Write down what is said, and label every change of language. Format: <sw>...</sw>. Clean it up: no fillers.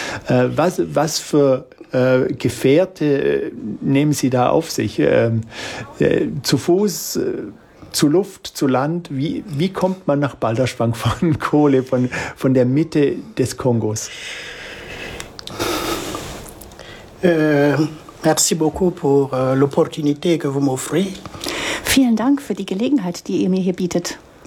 <de>Was für Gefährte nehmen Sie da auf sich? Zu Fuß, zu Luft, zu Land? Wie kommt man nach Balderschwang von Kole, von der Mitte des Kongos?</de> <fr>Merci beaucoup pour l'opportunité que vous m'offrez.</fr> <de>Vielen Dank für die Gelegenheit, die ihr mir hier bietet.</de>